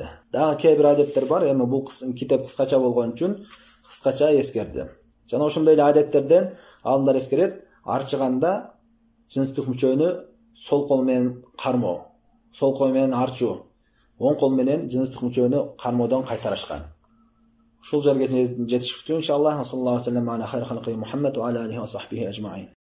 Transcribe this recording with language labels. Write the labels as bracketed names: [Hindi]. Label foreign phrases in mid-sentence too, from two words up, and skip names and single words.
[Kyrgyz] Дагы кээ бир адеттер бар, эми бул китеп кыскача болгон үчүн кыскача эскерди. Жана ошондой эле адеттерден алымдар эскерет: арчыганда жыныстык мүчөнү сол кол менен кармоо, сол кол менен арчуу, оң кол менен жыныстык мүчөнү кармоодон кайтарышкан. Ушул жерге жетишиктүү иншаллах. [Arabic] صلى الله عليه وسلم على خير خلقه محمد وعلى آله وصحبه أجمعين.